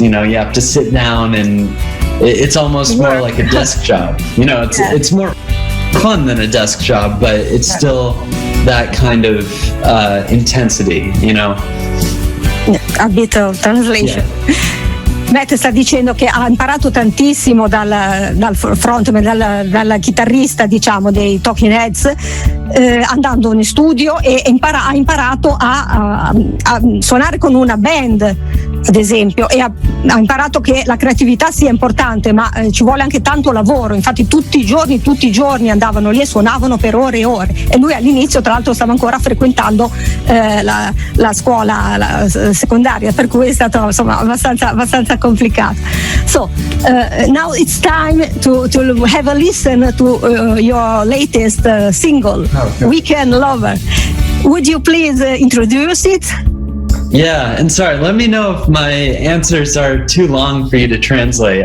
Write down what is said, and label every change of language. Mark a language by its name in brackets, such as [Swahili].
[English] You have to sit down, and it's almost more like a desk job. It's more fun than a desk job, but it's still that kind of intensity, A bit of translation. Yeah. [Italian] Matt sta dicendo che ha imparato tantissimo dal frontman, dal chitarrista, diciamo, dei Talking Heads, andando in studio e ha imparato a suonare con una band, ad esempio, e ha imparato che la creatività sia importante, ma ci vuole anche tanto lavoro. Infatti tutti i giorni andavano lì e suonavano per ore e ore, e lui all'inizio tra l'altro stava ancora frequentando la scuola secondaria, per cui è stato abbastanza complicato. [English] So now it's time to have a listen to your latest single, okay. Weekend Lover. Would you please introduce it? Yeah, and sorry, let me know if my answers are too long for you to translate.